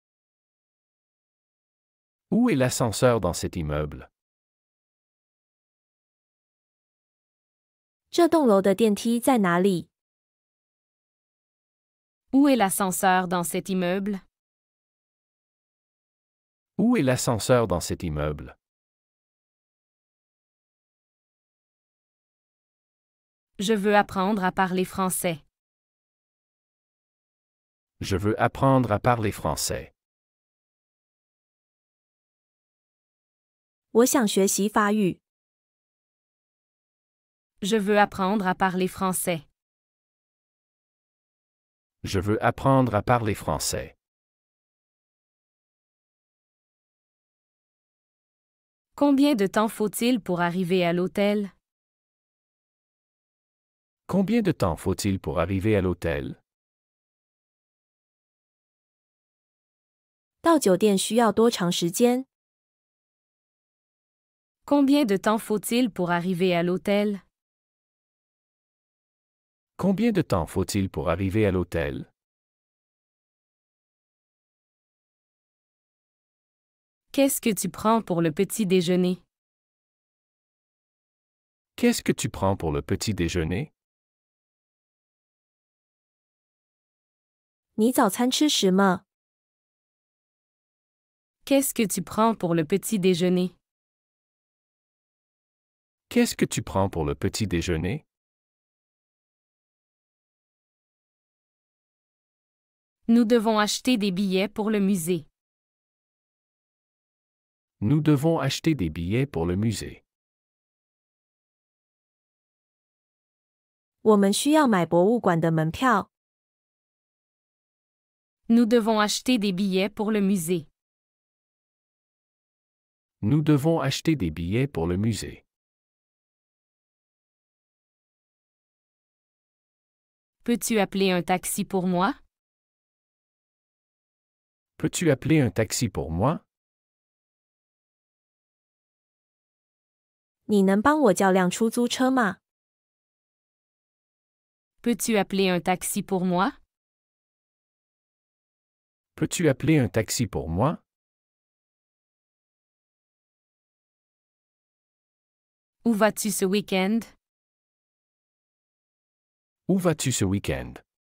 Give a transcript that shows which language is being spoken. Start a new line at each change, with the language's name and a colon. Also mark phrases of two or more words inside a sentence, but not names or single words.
French: Où est l'ascenseur dans cet immeuble?
Chinese: 这栋楼的电梯在哪里？
French: Où est l'ascenseur dans cet immeuble? Où est l'ascenseur dans cet immeuble? Je veux apprendre à parler français. Je veux apprendre à parler français.
Chinese: 我想学习法语。
French: Je veux apprendre à parler français. Je veux apprendre à parler français. Combien de temps faut-il pour arriver à l'hôtel? Combien de temps faut-il pour arriver à l'hôtel?
Chinese: 到酒店需要多长时间？
French: Combien de temps faut-il pour arriver à l'hôtel? Combien de temps faut-il pour arriver à l'hôtel? Qu'est-ce que tu prends pour le petit déjeuner? Qu'est-ce que tu prends pour le petit déjeuner?
Chinese: 你早餐吃什么？
French: Qu'est-ce que tu prends pour le petit déjeuner? Qu'est-ce que tu prends pour le petit déjeuner? Nous devons acheter des billets pour le musée. Nous devons acheter des billets pour le musée.
Chinese: 我们需要买博物馆的门票。
French: Nous devons acheter des billets pour le musée. Nous devons acheter des billets pour le musée. Peux-tu appeler un taxi pour moi? Peux-tu appeler un taxi pour moi?
Chinese: 你能帮我叫辆出租车吗？
French: Peux-tu appeler un taxi pour moi? Peux-tu appeler un taxi pour moi? Où vas-tu ce week-end? Où vas-tu ce week-end?